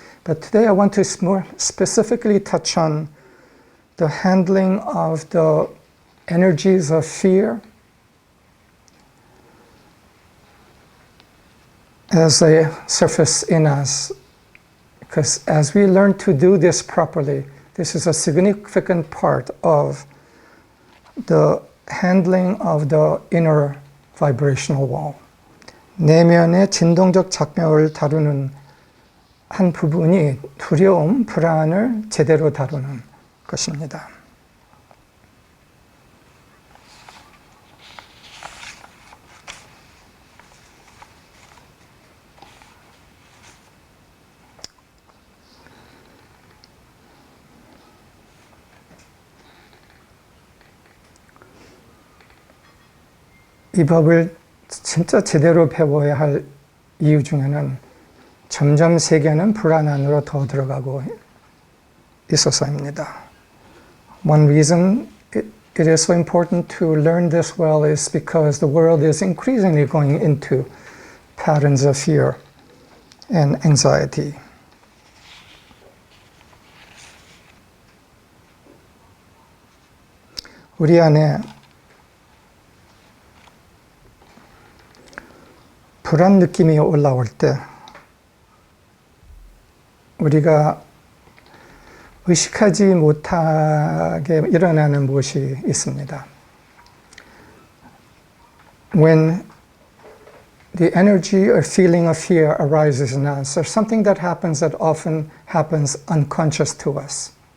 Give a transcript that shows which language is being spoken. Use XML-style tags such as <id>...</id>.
<en>But today I want to more specifically touch on the handling of the energies of fear as they surface in us. Because as we learn to do this properly, this is a significant part of the handling of the inner vibrational wall.</en> <ko>내면의 진동적 장벽을 다루는 한 부분이 두려움, 불안을 제대로 다루는 것입니다. 이 법을 진짜 제대로 배워야 할 이유 중에는 점점 세계는 불안 안으로 더 들어가고 있어서입니다.</ko> <en>One reason it is so important to learn this well is because the world is increasingly going into patterns of fear and anxiety.</en> <ko>우리 안에 불안 느낌이 올라올 때 우리가 의식하지 못하게 일어나는 무엇이 있습니다.</ko> <en>When the energy or feeling of fear arises in us, there's something that happens that often happens unconscious to us.</en>